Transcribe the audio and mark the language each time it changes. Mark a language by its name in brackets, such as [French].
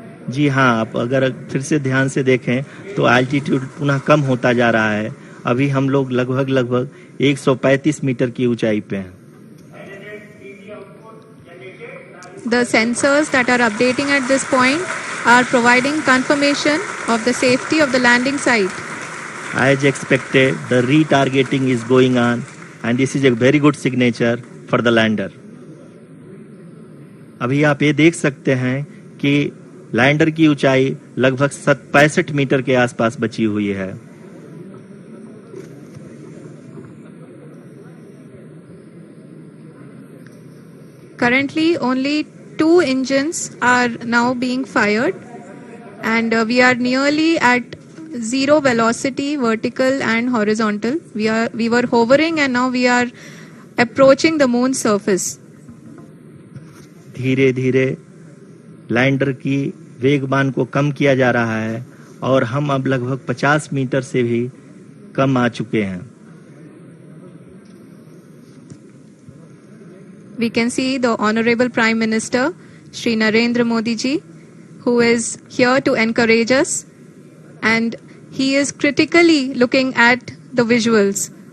[Hindi] जी हाँ, आप अगर फिर से ध्यान से देखें तो एल्टीट्यूड पुनः कम होता जा रहा है। अभी हम लोग लगभग 135 मीटर की ऊंचाई पे हैं। [English] The sensors that are updating at this point are providing confirmation of the safety of the landing site. As expected, the retargeting is going on and this is a very good signature for the lander. [Hindi] अभी आप ये देख सकते हैं कि lander की ऊंचाई लगभग 65 मीटर के आसपास बची हुई है। [English] Currently, only 2 engines are now being fired, and we are nearly at zero velocity, vertical and horizontal. We were hovering, and now we are approaching the moon's surface. [Hindi] धीरे धीरे लैंडर की वेगमान को कम किया जा रहा है और हम अब लगभग 50 मीटर से भी कम आ चुके हैं। [English] We can see the Honorable Prime Minister, Shri Narendra Modi ji, who is here to encourage us, and he is critically looking at the visuals.